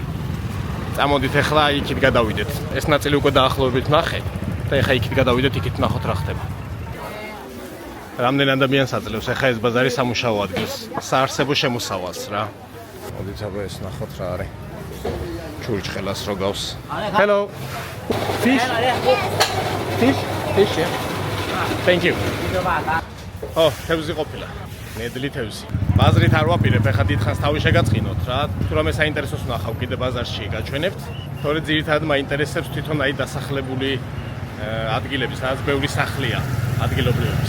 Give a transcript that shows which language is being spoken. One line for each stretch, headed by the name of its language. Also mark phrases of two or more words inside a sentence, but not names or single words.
Georgian: წამოდით ახლა იქით გადავიდეთ. ეს ნაწილი უკვე დაახლოებით ნახე და ახლა იქით გადავიდეთ, იქით ნახოთ რა ხდება. რამდენ ადამიანს აძლევს ახლა ეს ბაზარი სამუშაო ადგილს, საარსებო შემოსავალს რა. მოდით აბა ეს ნახოთ რა არის. ჩურჩხელას რო გავს.
English: Hello. Fish? Fish, yeah. Thank you.
Georgian: თევზი ყოფილა. ნედლი თევზი. ბაზრით არ ვაპირებ, ახლა დიდხანს თავი შეგაწყინოთ რა. თუ რამე საინტერესოს ვნახავ კიდე ბაზარში გაჩვენებთ. თორე ძირითადად მაინტერესებს თვითონ აი დასახლებული ადგილები, სადაც ბევრი სახლია ადგილობრივების.